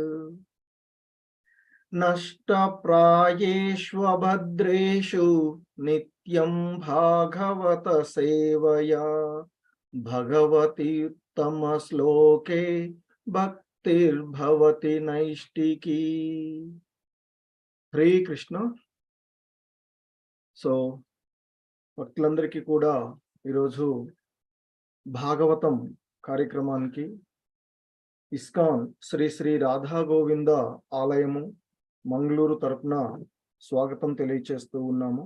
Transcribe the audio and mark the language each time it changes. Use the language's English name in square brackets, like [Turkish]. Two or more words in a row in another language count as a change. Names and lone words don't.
[Sanskrit] नष्टप्रायेष्वभद्रेषु नित्यं भागवत सेवया। भगवति उत्तमश्लोके भक्तिर्भवति नैष्टिकी। हरे कृष्ण। [Telugu] సో భక్తులందరికీ కూడా ఈరోజు భాగవతం కార్యక్రమానికి ఇస్కాన్ శ్రీ శ్రీ రాధా గోవింద ఆలయము మంగళూరు తరపున స్వాగతం తెలియచేస్తూ ఉన్నాము.